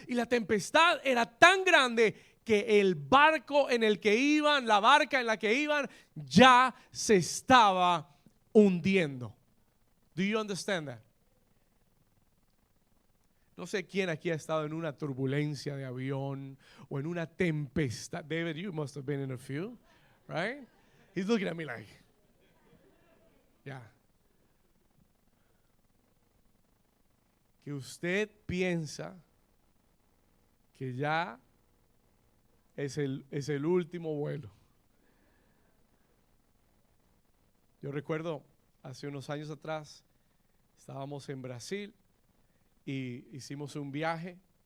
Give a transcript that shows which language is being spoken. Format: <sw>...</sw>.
<es>Y la tempestad era tan grande que el barco en el que iban, la barca en la que iban, ya se estaba hundiendo.</es> <en>Do you understand that?</en> <es>No sé quién aquí ha estado en una turbulencia de avión o en una tempestad.</es> <en>David, you must have been in a few, right? He's looking at me like, yeah.</en> <es>Que usted piensa que ya es el último vuelo. Yo recuerdo hace unos años atrás, estábamos en Brasil y hicimos un viaje.</es>